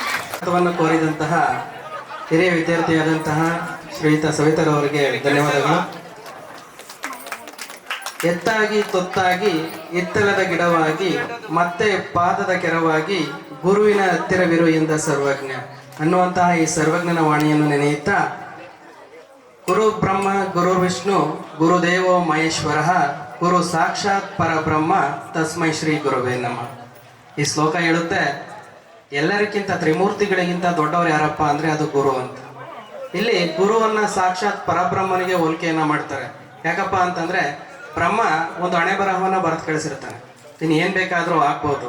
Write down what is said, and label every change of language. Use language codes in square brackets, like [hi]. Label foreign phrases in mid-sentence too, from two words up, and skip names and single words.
[kn] ಸ್ವಾಗತವನ್ನು ಕೋರಿದಂತಹ ಹಿರಿಯ ವಿದ್ಯಾರ್ಥಿಯಾದಂತಹ ಶ್ರೀಯುತ ಸವಿತರವರಿಗೆ ಧನ್ಯವಾದಗಳು. ಎತ್ತಾಗಿ ತೊತ್ತಾಗಿ ಇತ್ತಲದ ಗಿಡವಾಗಿ ಮತ್ತೆ ಪಾದದ ಕೆರವಾಗಿ ಗುರುವಿನ ಹತ್ತಿರವಿರು ಎಂದ ಸರ್ವಜ್ಞ ಅನ್ನುವಂತಹ ಈ ಸರ್ವಜ್ಞನ ವಾಣಿಯನ್ನು ನೆನೆಯುತ್ತಾ [sa] ಗುರು ಬ್ರಹ್ಮ ಗುರು ವಿಷ್ಣು ಗುರುದೇವೋ ಮಹೇಶ್ವರ ಗುರು ಸಾಕ್ಷಾತ್ ಪರಬ್ರಹ್ಮ ತಸ್ಮೈ ಶ್ರೀ ಗುರುವೇ ನಮಃ. [kn] ಈ ಶ್ಲೋಕ ಹೇಳುತ್ತೆ, ಎಲ್ಲರಿಗಿಂತ ತ್ರಿಮೂರ್ತಿಗಳಿಗಿಂತ ದೊಡ್ಡವರು ಯಾರಪ್ಪ ಅಂದರೆ ಅದು ಗುರು ಅಂತ. ಇಲ್ಲಿ ಗುರುವನ್ನ ಸಾಕ್ಷಾತ್ ಪರಬ್ರಹ್ಮನಿಗೆ ಹೋಲಿಕೆಯನ್ನ ಮಾಡ್ತಾರೆ. ಯಾಕಪ್ಪ ಅಂತಂದ್ರೆ ಬ್ರಹ್ಮ ಒಂದು ಹಣೆ ಬರಹವನ್ನ ಬರೆದು ಕಳಿಸಿರ್ತಾನೆ, ನೀನು ಏನು ಬೇಕಾದರೂ ಆಗ್ಬೋದು.